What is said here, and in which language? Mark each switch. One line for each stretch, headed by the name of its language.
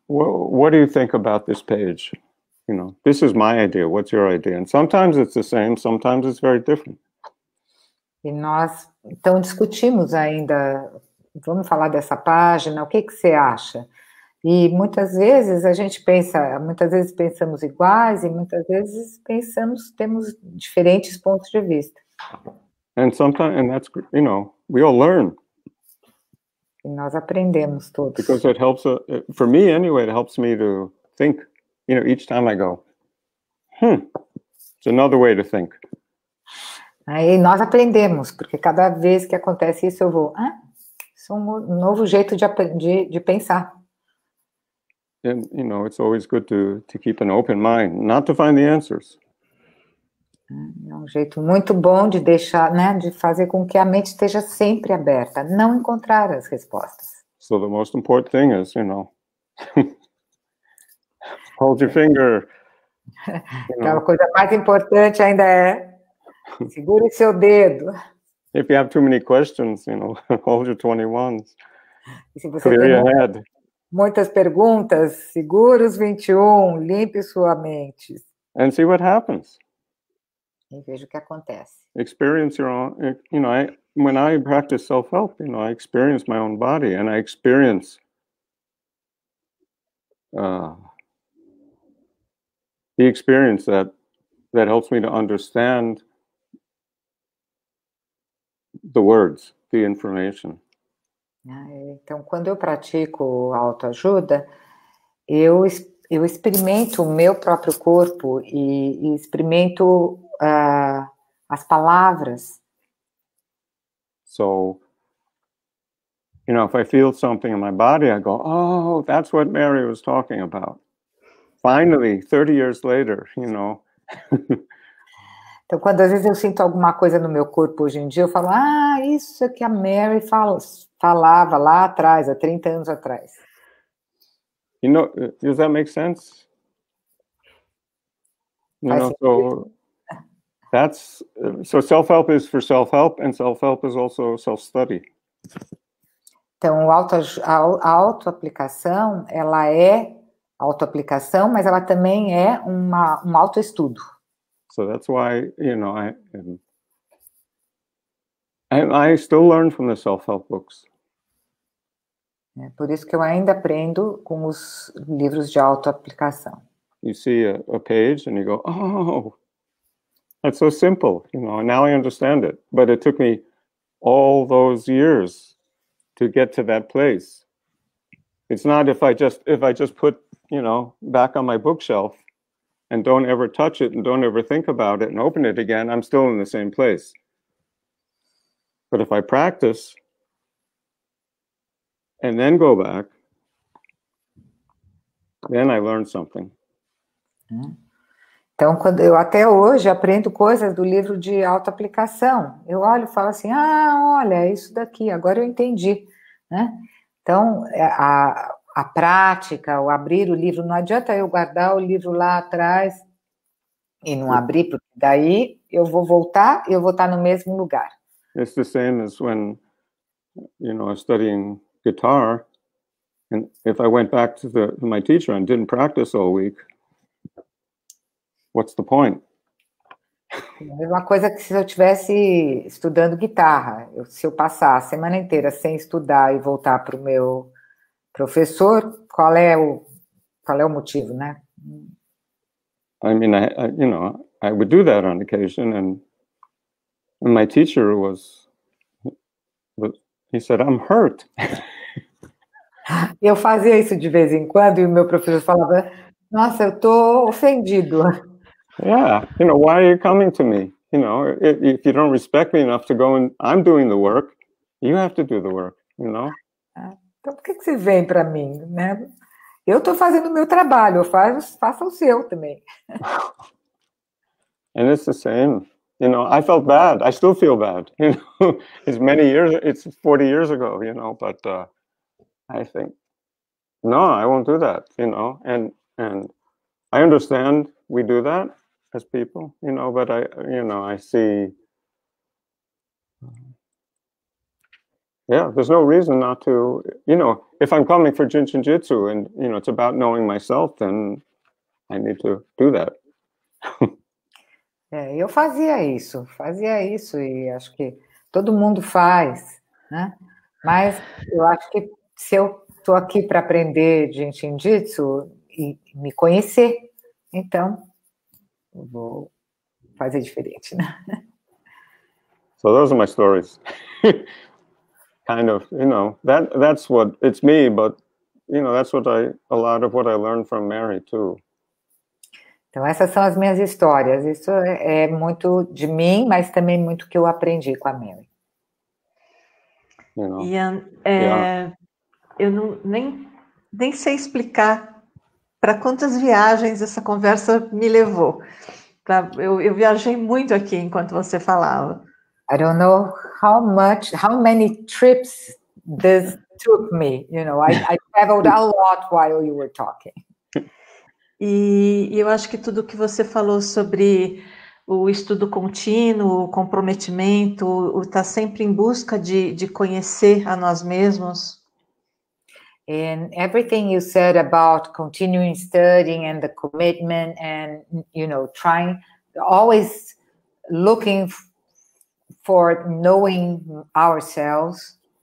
English: what do you think about this page? You know, this is my idea. What's your idea? And sometimes it's the same, sometimes it's very different.
Portuguese: E nós, então, discutimos ainda, vamos falar dessa página, o que você acha? E muitas vezes a gente pensa, muitas vezes pensamos iguais e muitas vezes temos diferentes pontos de vista.
English: And sometimes, and that's, you know, we all learn.
Portuguese: E nós aprendemos todos.
English: Because it helps, for me anyway, it helps me to think, you know, each time I go, it's another way to think.
Portuguese: Aí nós aprendemos, porque cada vez que acontece isso eu vou, isso é um novo jeito de pensar.
English: And, you know, it's always good to keep an open mind, not to find the answers.
Portuguese: É um jeito muito bom de deixar, né, de fazer com que a mente esteja sempre aberta, não encontrar as respostas.
English: So the most important thing is, you know, hold your finger.
Portuguese: Então, a coisa mais importante ainda é segure seu dedo.
English: If you have too many questions, you know, hold your 21s.
Portuguese: E se você
English: Clear
Portuguese: tem
English: your head.
Portuguese: muitas perguntas, segure os 21, limpe sua mente.
English: And see what happens.
Portuguese: E veja o que acontece.
English: Experience your own, you know, when I practice self-help, you know, I experience my own body and I experience the experience that helps me to understand the words, the information.
Portuguese: Então, quando eu pratico autoajuda, eu experimento o meu próprio corpo e experimento as palavras.
English: So, you know, if I feel something in my body, I go, oh, that's what Mary was talking about. Finally, 30 years later, you know.
Portuguese: Então, quando às vezes eu sinto alguma coisa no meu corpo hoje em dia, eu falo, isso é que a Mary falava lá atrás, há 30 anos atrás.
English: You know, does that make sense? You know, so that's, so self-help is for self-help and self-help is also self-study.
Portuguese: Então, a autoaplicação, ela é autoaplicação, mas ela também é um autoestudo.
English: So that's why, you know, I still learn from the self-help books.
Portuguese: É por isso que eu ainda aprendo com os livros de autoaplicação.
English: You see a page and you go, oh, that's so simple, you know, and now I understand it. But it took me all those years to get to that place. It's not if I just put, you know, back on my bookshelf and don't ever touch it and don't ever think about it and open it again, I'm still in the same place. But if I practice and then go back, then I learn something.
Portuguese: Então, quando eu até hoje aprendo coisas do livro de autoaplicação, eu olho e falo assim, olha, isso daqui, agora eu entendi, né? Então, a prática, o abrir o livro, não adianta eu guardar o livro lá atrás e não abrir, porque daí eu vou voltar e eu vou estar no mesmo lugar.
English: It's the same as when, you know, I was studying guitar, and if I went back to my teacher and didn't practice all week, what's the point?
Portuguese: A mesma coisa que se eu estivesse estudando guitarra, se eu passar a semana inteira sem estudar e voltar para o meu professor, qual é o motivo, né?
English: I mean, you know, I would do that on occasion, and my teacher he said, I'm hurt.
Portuguese: Eu fazia isso de vez em quando e o meu professor falava, nossa, eu tô ofendido.
English: Yeah, you know, why are you coming to me? You know, if you don't respect me enough to go and I'm doing the work, you have to do the work, you know?
Portuguese: Então, por que você vem para mim, né? Eu estou fazendo o meu trabalho, faça o seu também.
English: And it's the same. You know, I felt bad. I still feel bad. You know, it's 40 years ago, you know, but I think, no, I won't do that, you know, and I understand we do that as people, you know, but I see Yeah, there's no reason not to, if I'm coming for Jinshin Jitsu and, it's about knowing myself, then I need to do that.
Portuguese: Eu fazia isso e acho que todo mundo faz, né? Mas eu acho que se eu estou aqui para aprender Jinshin Jitsu e me conhecer, então eu vou fazer diferente, né?
English: So those are my stories. Kind of, that's what, it's me, but, that's a lot of what I learned from Mary too.
Portuguese: Então, essas são as minhas histórias. Isso é muito de mim, mas também muito que eu aprendi com a Mary. Ian, eu nem sei explicar para quantas viagens essa conversa me levou. Eu viajei muito aqui enquanto você falava.
English: I don't know how many trips this took me. I traveled a lot while you were talking.
Portuguese: E eu acho que tudo que você falou sobre o estudo contínuo, o comprometimento, o estar sempre em busca de conhecer a nós mesmos.
English: And everything you said about continuing studying and the commitment and, trying, always looking for knowing ourselves.